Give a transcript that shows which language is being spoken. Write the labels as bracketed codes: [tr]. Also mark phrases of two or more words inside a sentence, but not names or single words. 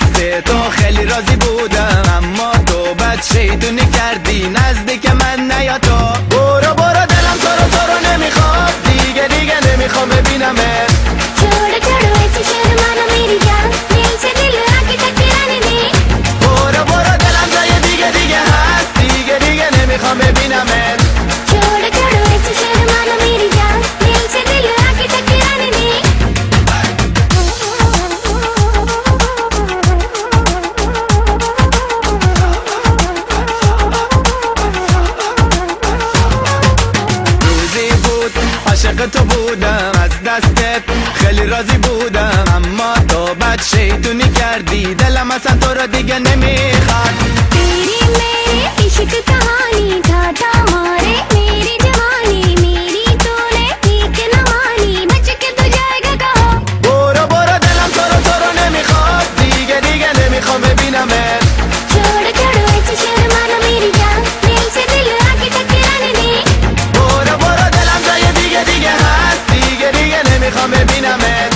[fa] تو خیلی راضی بودم، اما تو بد شیطونی کردی نزدیک من نیا تو. برو برو دلم تو رو نمیخواد، دیگه نمیخوام ببینمت. [hi] छोड़ छोड़ो ऐसी शर्माना मेरी जान, दिल से दिल आके टकराने दे. [fa] برو برو دلم جای دیگه هست، دیگه نمیخوام ببینمت. [hi] छोड़ छोड़ो ऐसी शर्माना मेरी जान, दिल से दिल आके टकराने दे. [fa] روزی بود عاشق تو بودم، از دستت خیلی راضی بودم، اما تو بد شیطونی کردی دلم اصلا تو رو دیگه نمیخواد. [hi] तेरी मेरी इश्क कहानी था मारे मेरी जवानी, मेरी तूने ठीक न मानी, बच के तू जाएगा कहाँ. [fa] برو برو دلم تو رو نمیخواد، دیگه نمیخوام ببینمت. [hi] छोड़ छोड़ो ऐसी शर्माना मेरी जान, दिल से दिल आके टकराने दे. [fa] برو برو دلم جای دیگه هست، دیگه نمیخوام ببینمت.